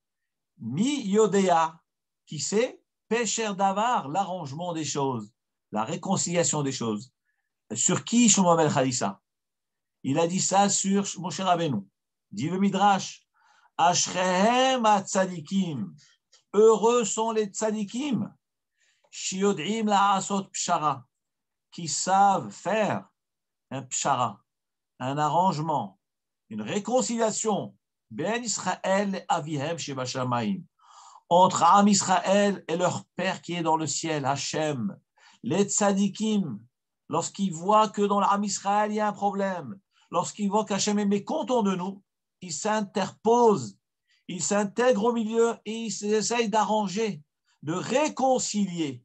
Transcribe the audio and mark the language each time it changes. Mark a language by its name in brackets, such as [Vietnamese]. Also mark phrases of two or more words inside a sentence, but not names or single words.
[Hebrew] מי יודע, [French] qui sait, [Hebrew] פשר דבר, [French] l'arrangement des choses, la réconciliation des choses. Sur qui Shlomo HaMelech a dit ça? Il a dit ça sur Moshe Rabbeinu. Dit le Midrash, [Hebrew] אשריהם הצדיקים, [French] heureux sont les tzadikim, [Hebrew] שיודעים לעשות פשרה, [French] qui savent faire un pshara, un arrangement, une réconciliation, [Hebrew] בין ישראל ואביהם שבשמים, [French] entre Am Israël et leur père qui est dans le ciel, Hachem. Les tzadikim, lorsqu'ils voient que dans l'Am Israël il y a un problème, lorsqu'ils voient qu'Hachem est mécontent de nous, ils s'interposent, ils s'intègrent au milieu et ils essayent d'arranger, de réconcilier.